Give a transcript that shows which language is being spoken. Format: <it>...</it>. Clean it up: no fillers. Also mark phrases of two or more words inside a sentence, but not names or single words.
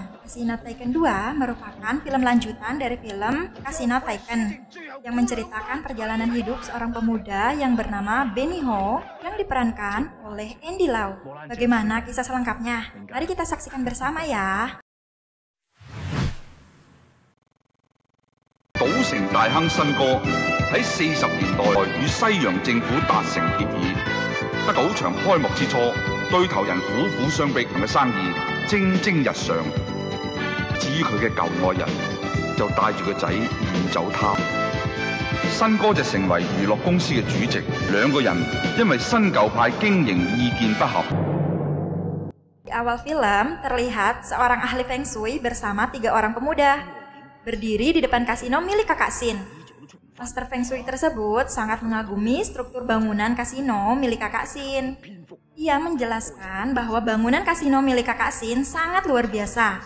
<id>Casino Taken 2 merupakan film lanjutan dari film Casino Taken yang menceritakan perjalanan hidup seorang pemuda yang bernama Benny Ho yang diperankan oleh Andy Lau. Bagaimana kisah selengkapnya? Mari kita saksikan bersama ya.</id> <yue>賭城大亨新哥喺40年代與西洋政府達成協議，得賭場開幕之初，對頭人苦苦相逼嘅生意蒸蒸日上。至於佢嘅舊愛人，就帶住個仔遠走他。新哥就成為娛樂公司嘅主席，兩個人因為新舊派經營意見不合。</yue> <id>Di awal film terlihat seorang ahli Feng Shui bersama 3 orang pemuda berdiri di depan kasino milik Kakak Sin. Master Feng Shui tersebut sangat mengagumi struktur bangunan kasino milik Kakak Sin. Ia menjelaskan bahwa bangunan kasino milik Kakak Sin sangat luar biasa.</id>